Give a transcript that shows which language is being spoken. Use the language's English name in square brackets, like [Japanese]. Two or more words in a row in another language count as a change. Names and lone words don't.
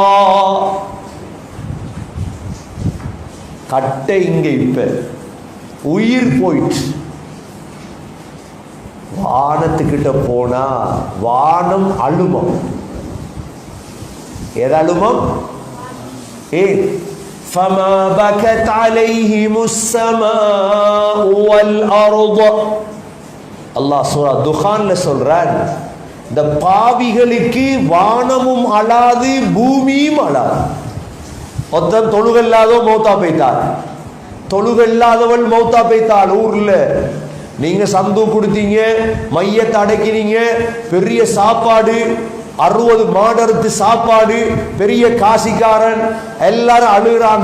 [Tamil] கட்டை இங்க இப்ப உயிர் போயிட்டு வானத்துக்கிட்ட போனா வானம் அழுமம். எது அழுமம்? [Arabic] فما بكت عليهم السماء والأرض. [Tamil] அல்லாஹ் சூரா துகான்ல சொல்றான், இந்த பாவிகளுக்கு வானமும் அழாது பூமியும் அழாது. மொத்தம் தொழுகல்லாதோ மௌத்தா போய்த்தார், தொழுகல்லாதவள் மௌத்தா போய்த்தாள். ஊர்ல நீங்க சந்து கொடுத்தீங்க, மையத்தை அடைக்கிறீங்க, பெரிய சாப்பாடு, 60 மாடறுத்து சாப்பாடு, பெரிய காசிக்காரன், எல்லாரும் அழுகிறாங்க.